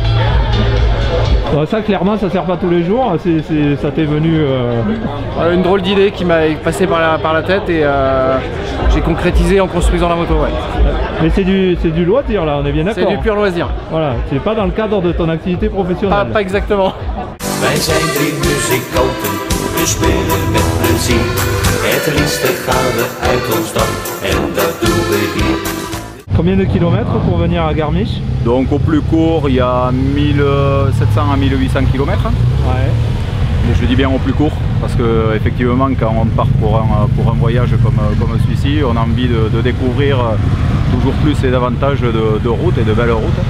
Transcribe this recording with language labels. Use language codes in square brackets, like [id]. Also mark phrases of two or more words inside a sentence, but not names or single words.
[fr] Ça clairement ça sert pas tous les jours, ça t'est venu... Une drôle d'idée qui m'a passé par la tête et j'ai concrétisé en construisant la moto. Ouais. Mais c'est du loisir là, on est bien d'accord? C'est du pur loisir. Voilà, c'est pas dans le cadre de ton activité professionnelle. Pas exactement. [nl] Wij zijn drie muzikanten, we spelen met plezier. Het liefste gaan we uit ons dak en dat doen we hier. [fr] Combien de kilomètres pour venir à Garmisch? Donc au plus court, il y a 1700 à 1800 km. Ouais. Mais je dis bien au plus court parce que effectivement quand on part pour un voyage comme celui-ci, on a envie de découvrir toujours plus les avantages de route et de belles routes.